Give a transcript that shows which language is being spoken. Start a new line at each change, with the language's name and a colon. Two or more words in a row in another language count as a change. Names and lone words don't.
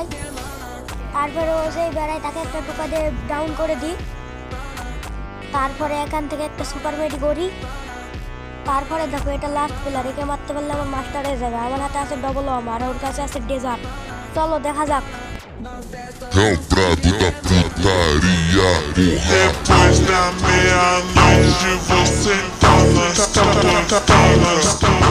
Bangla: তারপরে ও যেই বেড়ায় তাকে একটা টোকা দিয়ে ডাউন করে দিই। তারপরে এখান থেকে একটা সুপার মেডি করি। তারপরে দেখো এটা লাস্ট প্লেয়ার, একে মারতে পারলে আমার মাস্টার হয়ে যাবে। আমার হাতে আছে ডবল ওয়াম আর ওর কাছে আছে ডেজার্ট। চলো দেখা যাক।
Portuguese: É o prato da putaria, depois da meia-noite você tá nas